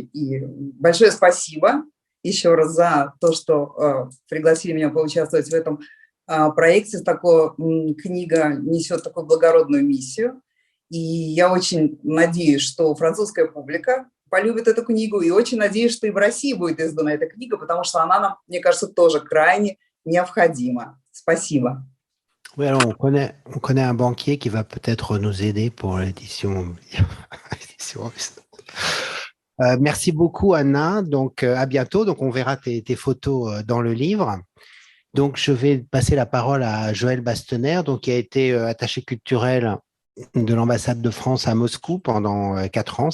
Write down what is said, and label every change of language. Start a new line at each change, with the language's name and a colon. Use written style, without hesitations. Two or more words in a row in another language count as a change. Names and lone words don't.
Russian: И большое спасибо еще раз за то, что пригласили меня поучаствовать в этом проекте. Книга несет такую благородную миссию. И я очень надеюсь, что французская публика полюбит эту книгу, и очень надеюсь, что и в России будет издана эта книга, потому что она нам, мне кажется, тоже крайне необходима. Спасибо.
French: Oui, alors on connaît un banquier qui va peut-être nous aider pour l'édition. Merci beaucoup, Anna. Donc, à bientôt. Donc, on verra tes photos dans le livre. Donc, je vais passer la parole à Joël Bastener, donc, qui a été attaché culturel de l'ambassade de France à Moscou pendant 4 ans.